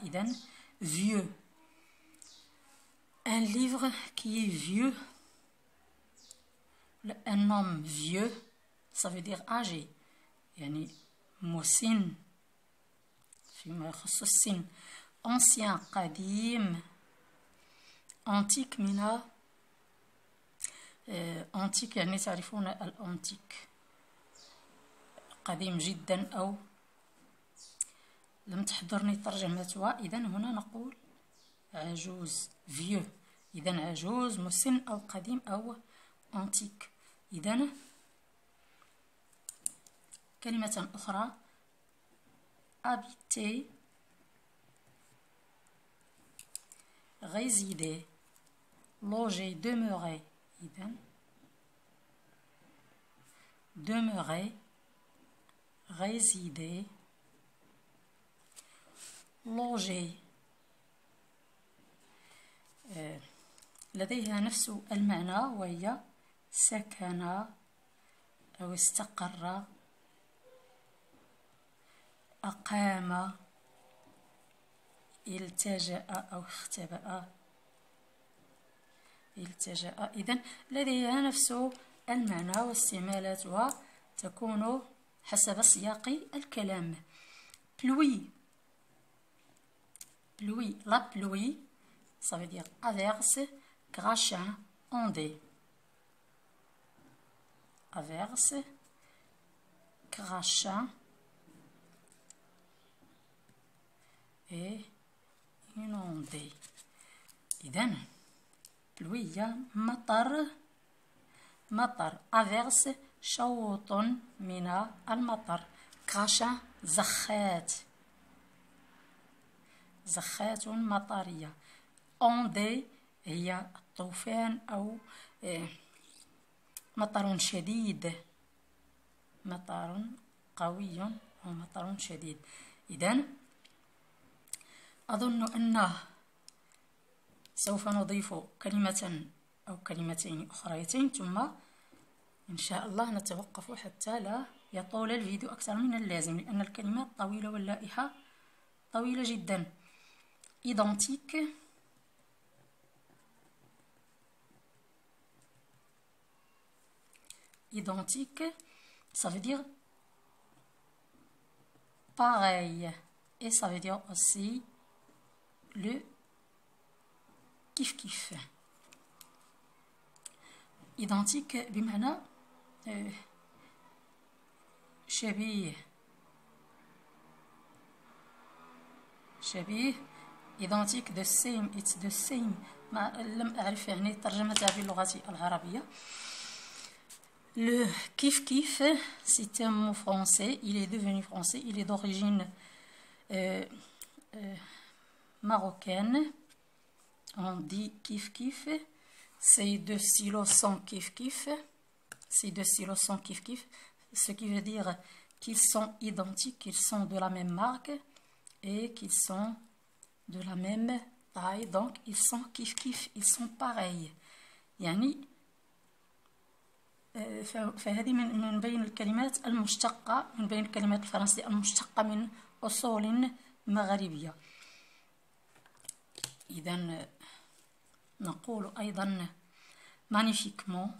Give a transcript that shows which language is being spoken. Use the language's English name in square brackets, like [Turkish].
[French] إذن vieux, un livre qui est vieux. Un homme vieux, ça veut dire âgé. [Arabic] يعني مسن فيما يخص السن. ancien قديم. antique من antique يعني تعرفون الأنتيك قديم جدا أو لم تحضرني ترجمتها. إذن هنا نقول عجوز vieux. إذن عجوز مسن أو قديم أو antique. [French] إذن كلمة أخرى habiter, résider, loger, demeurer. [Arabic] إذن demeurer, résider, loger لديها نفس المعنى وهي سكن أو استقر، أقام، التجأ أو اختبأ. التجأ. إذن لديها نفس المعنى واستعمالاتها تكون حسب سياق الكلام. [French] pluie. Pluie. La pluie, ça veut dire averse, crachin, ondée. Averse, crachin et inondé. [Arabic] إذن pluie مطر. مطر. averse شوط من المطر. crachin زخات. زخات مطرية. ondée هي الطوفان أو مطر شديد. مطر قوي أو مطر شديد. إذن أظن أنه سوف نضيف كلمة أو كلمتين أخريتين ثم إن شاء الله نتوقف حتى لا يطول الفيديو أكثر من اللازم، لأن الكلمات طويلة واللائحة طويلة جدا. [French] identique. Identique, ça veut dire pareil. Et ça veut dire aussi le kiff-kiff. [Arabic] Identique بمعنى شبيه. [English] شبيه. identique the same. it's the same. [Arabic] ما لم أعرف يعني ترجمتها باللغة العربية. [French] Le kiff-kiff, c'est un mot français. Il est devenu français. Il est d'origine marocaine. On dit kiff-kiff. Ces deux stylos sont kiff-kiff. Ces deux stylos sont kiff-kiff. Ce qui veut dire qu'ils sont identiques, qu'ils sont de la même marque et qu'ils sont de la même taille. Donc, ils sont kiff-kiff. Ils sont pareils. [Arabic] يعني فهذه من بين الكلمات المشتقة من بين الكلمات الفرنسية المشتقة من أصول مغربية. إذن نقول أيضا magnifiquement.